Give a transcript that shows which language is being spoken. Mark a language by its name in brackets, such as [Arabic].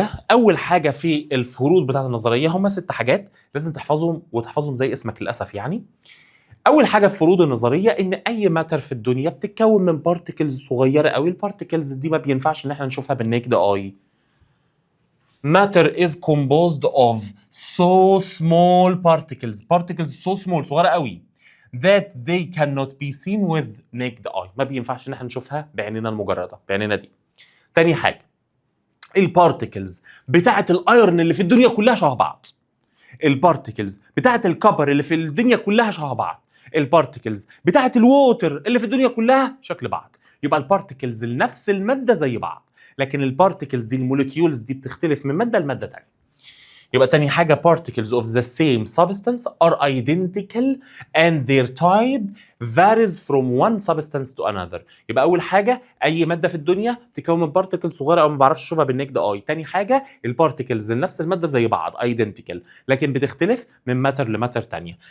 [Arabic] اول حاجه في الفروض بتاعه النظريه هم 6 حاجات لازم تحفظهم، وتحفظهم زي اسمك للاسف يعني. اول حاجه في فروض النظريه ان اي ماتر في الدنيا بتتكون من بارتيكلز صغيره قوي. البارتيكلز دي ما بينفعش ان احنا نشوفها بالنيكد اي. [English] Matter is composed of so small particles so small، [Arabic] صغيرة قوي، [English] that they cannot be seen with naked eye، [Arabic] ما بينفعش ان احنا نشوفها بعيننا المجردة، بعيننا دي. تاني حاجة، البارتيكلز بتاعة الايرن اللي في الدنيا كلها شبه بعض. البارتكلز بتاعت الكبر اللي في الدنيا كلها شبه بعض، البارتكلز بتاعت الووتر اللي في الدنيا كلها شكل بعض. يبقى البارتكلز لنفس الماده زي بعض، لكن البارتكلز دي الموليكيولز دي بتختلف من ماده لماده ثانيه. يبقى تاني حاجة [English] particles of the same substance are identical and their type varies from one substance to another. [Arabic] يبقى أول حاجة أي مادة في الدنيا تكون من particles صغيرة أو ما بعرفش أشوفها بالنكد أي. تاني حاجة البارتكلز نفس المادة زي بعض identical لكن بتختلف من ماتر لماتر تانية.